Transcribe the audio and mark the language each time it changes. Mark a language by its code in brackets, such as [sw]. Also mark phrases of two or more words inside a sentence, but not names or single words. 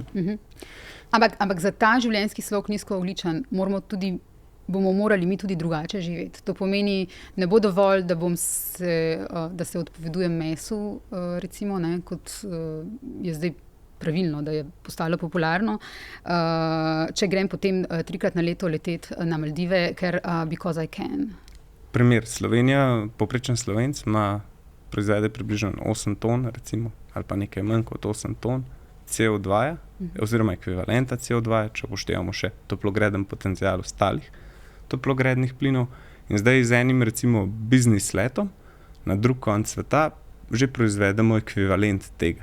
[sl] Ampak za ta življenjski slog nizkoogljičen bomo morali mi tudi drugače živeti. To pomeni, ne bo dovolj, da se odpovedujem mesu, recimo, kot je zdaj pravilno, da je postalo popularno. Če grem potem 3-krat na leto leteti na Maldive, ker [en] because I can. [sl] Primer, Slovenija, povprečen Slovenc proizvede približno 8 ton, recimo, ali pa nekaj manj kot 8 ton CO2, oziroma ekvivalenta CO2, če upoštevamo še toplogreden potencial ostalih toplogrednih plinov. In zdaj z enim, recimo, biznis letom na drug konec sveta že proizvedemo ekvivalent tega.